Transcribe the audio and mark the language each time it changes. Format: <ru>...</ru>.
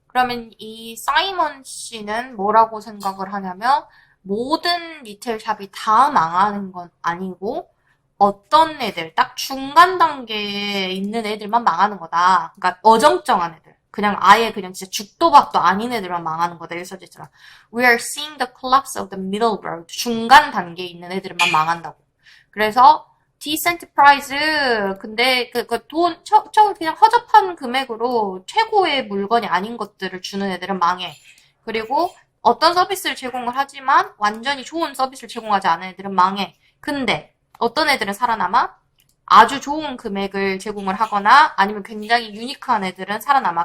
<ko>그러면 이 사이먼 씨는 뭐라고 생각을 하냐면 모든 리테일 샵이 다 망하는 건 아니고 어떤 애들 딱 중간 단계에 있는 애들만 망하는 거다. 그러니까 어정쩡한 애들. 그냥 아예 그냥 진짜 죽도 밥도 아닌 애들만 망하는 거다. 이렇게 써있잖아.</ko> <en>We are seeing the collapse of the middle road.</en> <ko>중간 단계에 있는 애들만 망한다고. 그래서</ko> <en>decent price.</en> <ko>근데 그냥 허접한 금액으로 최고의 물건이 아닌 것들을 주는 애들은 망해. 그리고 어떤 서비스를 제공을 하지만 완전히 좋은 서비스를 제공하지 않은 애들은 망해. 근데 어떤 애들은 살아남아? 아주 좋은 금액을 제공을 하거나 아니면 굉장히 유니크한 애들은 살아남아.</ko>